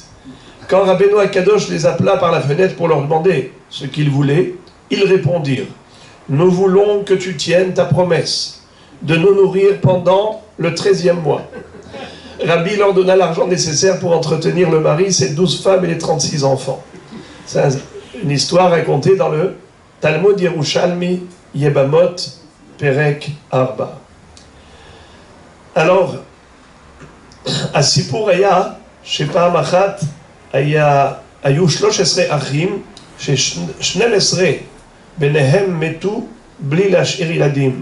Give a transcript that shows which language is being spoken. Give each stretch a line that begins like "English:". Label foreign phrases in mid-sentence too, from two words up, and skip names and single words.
French: Quand Rabbeinu Akadosh les appela par la fenêtre pour leur demander ce qu'ils voulaient, ils répondirent nous voulons que tu tiennes ta promesse de nous nourrir pendant le 13e mois. Rabbi leur donna l'argent nécessaire pour entretenir le mari, ses 12 femmes et les 36 enfants. C'est une histoire racontée dans le Talmud Yerushalmi, Yebamot, Perek, Arba.
Hebrew: Alors, הסיפור היה שפעם אחת היו 13 אחים ש12 ביניהם מתו בלי להשאיר ילדים.